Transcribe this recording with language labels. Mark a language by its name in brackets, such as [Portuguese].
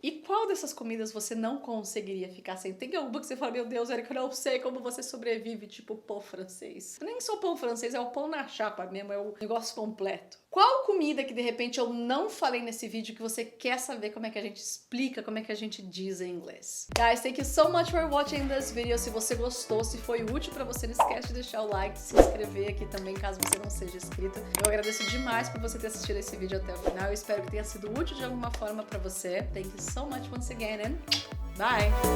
[Portuguese] E qual dessas comidas você não conseguiria ficar sem? Tem alguma que você fala, meu Deus, Erika, eu não sei como você sobrevive, tipo pão francês. Nem só pão francês, é o pão na chapa mesmo, é o negócio completo. Qual comida que, de repente, eu não falei nesse vídeo que você quer saber como é que a gente explica, como é que a gente diz em inglês? [English] Guys, thank you so much for watching this video. [Portuguese] Se você gostou, se foi útil pra você, não esquece de deixar o like, se inscrever aqui também, caso você não seja inscrito. Eu agradeço demais por você ter assistido esse vídeo até o final. Eu espero que tenha sido útil de alguma forma pra você. [English] Thank you so much once again and bye!